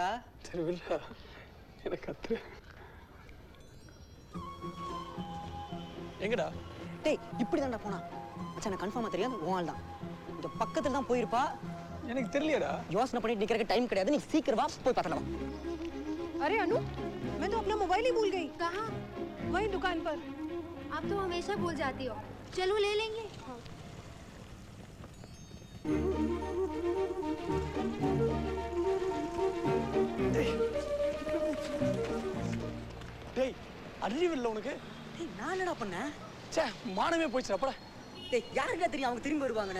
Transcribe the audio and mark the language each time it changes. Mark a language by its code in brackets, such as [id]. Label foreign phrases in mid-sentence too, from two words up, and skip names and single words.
[ta] சரி வில்ல எனக்கு கத்து. எங்கடா? டேய் இப்படி தான்டா போனா. மச்சான் எனக்கு கன்ஃபார்மா தெரியாது உன் ஆள் தான். இந்த பக்கத்துல தான் போயிருப்பா. எனக்கு தெரியலடா. யோசனை பண்ணிட்டு நிக்கிறதுக்கு டைம் கிடையாது. நீ சீக்கிரம் வா போய் பார்த்தலாம். [hi] अरे अनु मैं तो अपना मोबाइल ही भूल गई. कहाँ? वही दुकान पर. आप तो हमेशा भूल जाती हो. चलो ले लेंगे. [ta] டேய் அறிவில்லை உனக்கு? டேய் நான் என்னடா பண்ணேன்? ச்சே மானமே போயிடுச்சு அப்படா. டேய் யாருக்கா தெரியும் அவங்க திரும்பி வருவாங்கன்னு?